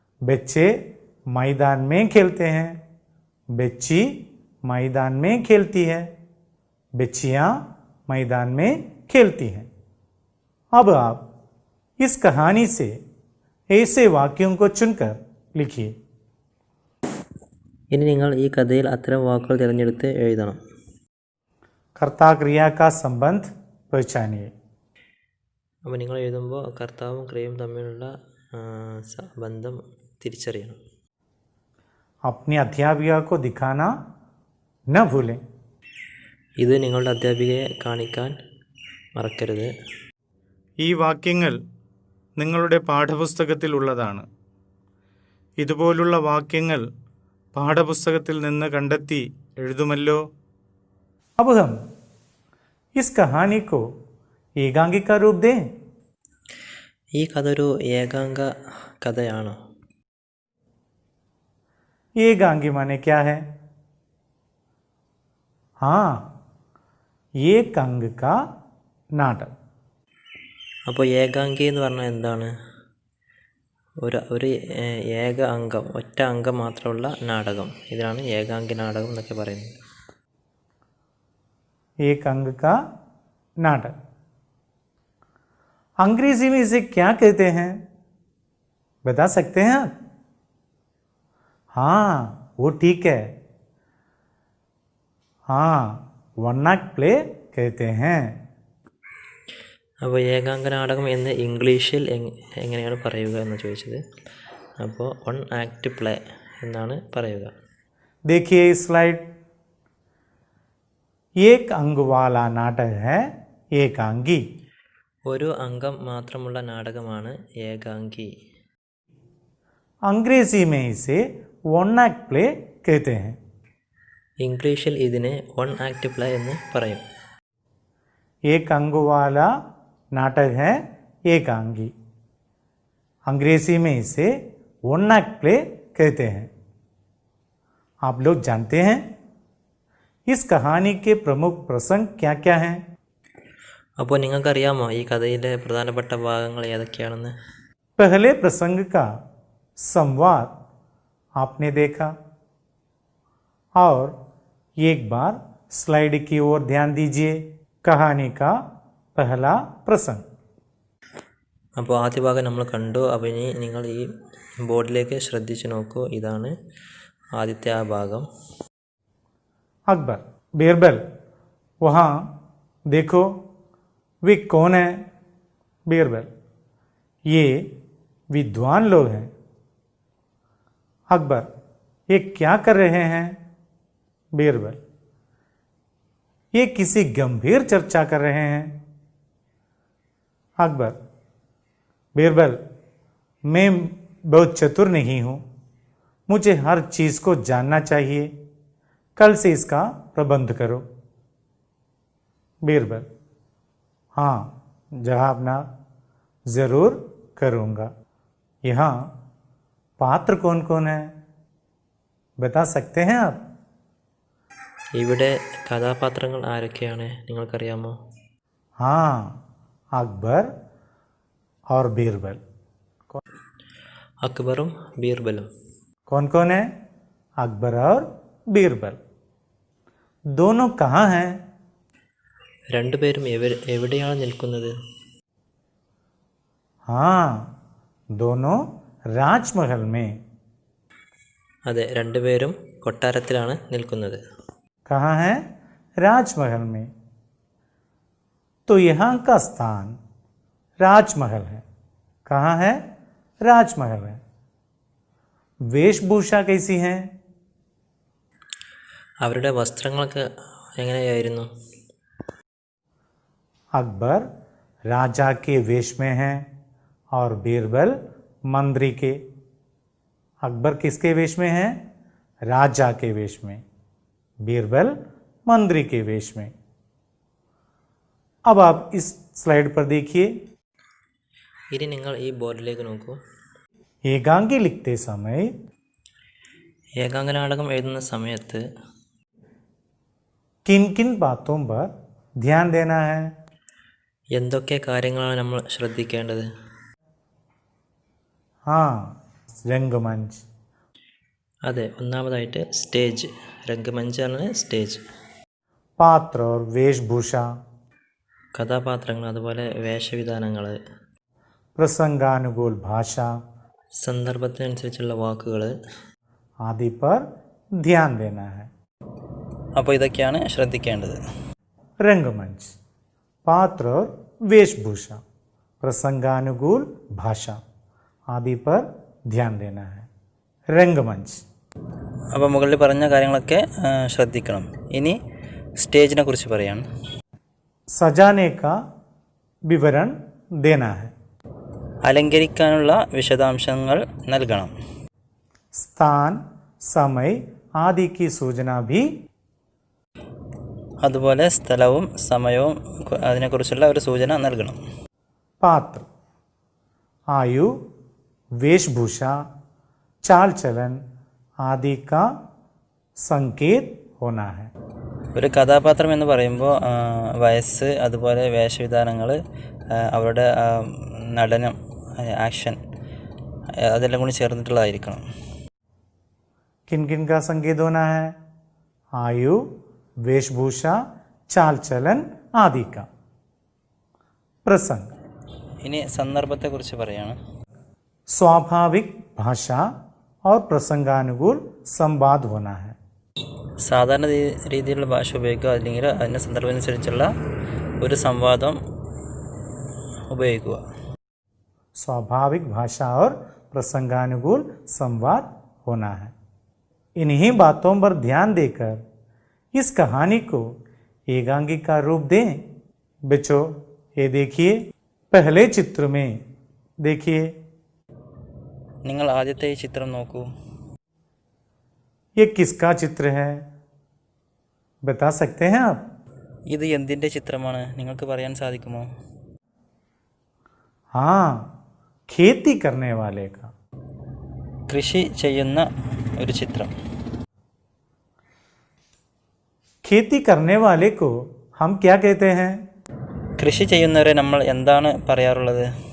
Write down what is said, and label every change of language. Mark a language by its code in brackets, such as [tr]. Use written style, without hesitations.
[hi] बच्चे मैदान में खेलते हैं। बच्ची मैदान में खेलती है। बच्चियाँ मैदान में खेलती हैं। अब आप इस कहानी से ऐसे वाक्यों को चुनकर लिखिए। [ml] ഇനി നിങ്ങൾ ഈ കഥയിൽ അത്തരം വാക്കുകൾ തിരഞ്ഞെടുത്ത് എഴുതണം. [hi] कर्ता क्रिया का संबंध पहचानिए। [ml] അപ്പോൾ നിങ്ങൾ എഴുതുമ്പോൾ കർത്താവും ക്രിയയും തമ്മിലുള്ള ബന്ധം തിരിച്ചറിയണം. [hi] अपनी अध्यापिका को दिखाना न भूलें। [ml] ഇത് നിങ്ങളുടെ അധ്യാപികയെ കാണിക്കാൻ മറക്കരുത്. ഈ വാക്യങ്ങൾ നിങ്ങളുടെ പാഠപുസ്തകത്തിലുള്ളതാണ്. ഇതുപോലുള്ള വാക്യങ്ങൾ പാഠപുസ്തകത്തിൽ നിന്ന് കണ്ടെത്തി എഴുതുമല്ലോ. [hi] अब हम इस कहानी को एकांगी का रूप दें. [ml] ഈ കഥ ഒരു ഏകാംഗ കഥയാണോ? [hi] एकांगी माने क्या है? हाँ, एक अंग का नाटक. [ml] അപ്പോൾ ഏകാംഗി എന്ന് പറഞ്ഞാൽ എന്താണ്? ഒരു ഏക അംഗം, ഒറ്റ അംഗം മാത്രമുള്ള നാടകം, ഇതിനാണ് ഏകാംഗി നാടകം എന്നൊക്കെ പറയുന്നത്. [hi] एक अंग का नाटक. अंग्रेजी में इसे क्या कहते हैं, बता सकते हैं आप? हाँ, वो ठीक है. हाँ, वन एक्ट प्ले कहते हैं. [ml] അപ്പോൾ ഏകാംഗ നാടകം എന്ന് ഇംഗ്ലീഷിൽ എങ്ങനെയാണ് പറയുക എന്ന് ചോദിച്ചത്. അപ്പോൾ വൺ ആക്ട് പ്ലേ എന്നാണ് പറയുക. [hi] देखिए स्लाइड. एक अंग वाला नाटक है एकांगी. [ml] ഒരു അംഗം മാത്രമുള്ള നാടകമാണ് ഏകാംഗി. [hi] अंग्रेजी में इसे वन एक्ट प्ले कहते हैं. [ml] ഇംഗ്ലീഷിൽ ഇതിനെ വൺ ആക്ട് പ്ലേ എന്ന് പറയും. [hi] एक अंग वाला नाटक है एकांगी. अंग्रेजी में इसे वन एक्ट प्ले कहते हैं. आप लोग जानते हैं इस कहानी के प्रमुख प्रसंग क्या क्या हैं? [ml] അപ്പോൾ നിങ്ങൾക്കറിയാമോ ഈ കഥയിലെ പ്രധാനപ്പെട്ട ഭാഗങ്ങൾ ഏതൊക്കെയാണെന്ന്? [hi] पहले प्रसंग का संवाद आपने देखा. और एक बार स्लाइड की ओर ध्यान दीजिए. कहानी का पहला प्रसंग. [ml] അപ്പോൾ ആദ്യ ഭാഗം നമ്മൾ കണ്ടു. അപ്പോൾ ഇനി നിങ്ങൾ ഈ ബോർഡിലേക്ക് ശ്രദ്ധിച്ചു നോക്കൂ. ഇതാണ് ആദ്യത്തെ ആ ഭാഗം. [hi] अकबर, बीरबल, वहाँ देखो वे कौन है? बीरबल, ये विद्वान लोग हैं. अकबर, ये क्या कर रहे हैं? बीरबल, ये किसी गंभीर चर्चा कर रहे हैं. अकबर, बीरबल, मैं बहुत चतुर नहीं हूँ, मुझे हर चीज़ को जानना चाहिए, कल से इसका प्रबंध करो. बीरबल, हाँ जनाब, ज़रूर करूँगा. यहाँ पात्र कौन कौन है, बता सकते हैं आप? [ml] ഇവിടെ കഥാപാത്രങ്ങൾ ആരൊക്കെയാണ് നിങ്ങൾക്കറിയാമോ? [hi] हाँ, अकबर और बीरबल. [ml] അക്ബറും ബീർബലും. [hi] कौन कौन है? अकबर और बीरबल. दोनों कहाँ हैं? [ml] രണ്ടുപേരും എവിടെയാണ് നിൽക്കുന്നത്? [hi] हाँ, दोनों राजमहल में. [ml] അതെ, രണ്ടുപേരും കൊട്ടാരത്തിലാണ് നിൽക്കുന്നത്. [hi] कहाँ है? राजमहल में. तो यहाँ का स्थान राजमहल है. कहाँ है? राजमहल है. वेशभूषा कैसी है? [ml] അവരുടെ വസ്ത്രങ്ങളൊക്കെ എങ്ങനെയായിരുന്നു? [hi] अकबर राजा के वेश में है और बीरबल मंत्री के. अकबर किसके वेश में है? राजा के वेश में. बीरबल मंत्री के वेश में. अब आप इस स्लाइड पर देखिए. [ml] ഇനി നിങ്ങൾ ഈ ബോർഡിലേക്ക് നോക്കൂ. [hi] एकांगी लिखते समय [ml] ഏകാംഗ നാടകം എഴുതുന്ന സമയത്ത് [hi] किन किन बातों पर ध्यान देना है? [ml] എന്തൊക്കെ കാര്യങ്ങളാണ് നമ്മൾ ശ്രദ്ധിക്കേണ്ടത്? [hi] हाँ, रंगमंच. [ml] അതെ, ഒന്നാമതായിട്ട് സ്റ്റേജ്. രംഗമഞ്ചാണ് സ്റ്റേജ്. [hi] पात्र और वेशभूषा. [ml] കഥാപാത്രങ്ങൾ, അതുപോലെ വേഷവിധാനങ്ങൾ, [hi] प्रसंगानुकूल भाषा [ml] സന്ദർഭത്തിനനുസരിച്ചുള്ള വാക്കുകൾ [hi] आदि पर ध्यान देना है. [ml] അപ്പോൾ ഇതൊക്കെയാണ് ശ്രദ്ധിക്കേണ്ടത്. [hi] रंगमंच, पात्र और वेशभूषा, प्रसंगानुकूल भाषा आदि पर ध्यान देना है. रंगमंच. [ml] അപ്പോൾ മുകളിൽ പറഞ്ഞ കാര്യങ്ങളൊക്കെ ശ്രദ്ധിക്കണം. ഇനി സ്റ്റേജിനെ കുറിച്ച് പറയാണ്. [hi] सजाने का विवरण देना है. [ml] അലങ്കരിക്കാനുള്ള വിശദാംശങ്ങൾ നൽകണം. [hi] स्थान, समय आदि की सूचना भी [ml] അതുപോലെ സ്ഥലവും സമയവും അതിനെക്കുറിച്ചുള്ള ഒരു സൂചന നൽകണം. [hi] पात्र, आयु, वेशभूषा, चाल चलन आदि का संकेत होना है. [ml] ഒരു കഥാപാത്രം എന്ന് പറയുമ്പോൾ വയസ്സ്, അതുപോലെ വേഷവിധാനങ്ങൾ, അവരുടെ നടനം, ആക്ഷൻ, അതെല്ലാം കൂടി ചേർന്നിട്ടുള്ളതായിരിക്കണം. [hi] किन किन का संकेत होना है? आयु, वेशभूषा, चाल चलन आदि का. प्रसंग, [ml] ഇനി സന്ദർഭത്തെക്കുറിച്ച് പറയാണ്. [hi] स्वाभाविक भाषा और प्रसंगानुकूल संवाद होना है. [ml] സാധാരണ രീതിയിലുള്ള ഭാഷ ഉപയോഗിക്കുക, അല്ലെങ്കിൽ അതിൻ്റെ സന്ദർഭമനുസരിച്ചുള്ള ഒരു സംവാദം ഉപയോഗിക്കുക. [hi] स्वाभाविक भाषा और प्रसंगानुकूल संवाद होना है. इन्हीं बातों पर ध्यान देकर इस कहानी को एकांकी का रूप दें. बच्चों, ये देखिए, पहले चित्र में देखिए, [ml] നിങ്ങൾ ആദ്യത്തെ ഈ ചിത്രം നോക്കൂ. [hi] ये किसका चित्र है? बता सकते हैं आप? [ml] ഇത് എന്തിൻ്റെ ചിത്രമാണ്? നിങ്ങൾക്ക് പറയാൻ സാധിക്കുമോ? [hi] हाँ, खेती करने वाले का. [ml] കൃഷി ചെയ്യുന്ന ഒരു ചിത്രം. [hi] खेती करने वाले को हम क्या कहते हैं? [ml] കൃഷി ചെയ്യുന്നവരെ നമ്മൾ എന്താണ് പറയാറുള്ളത്?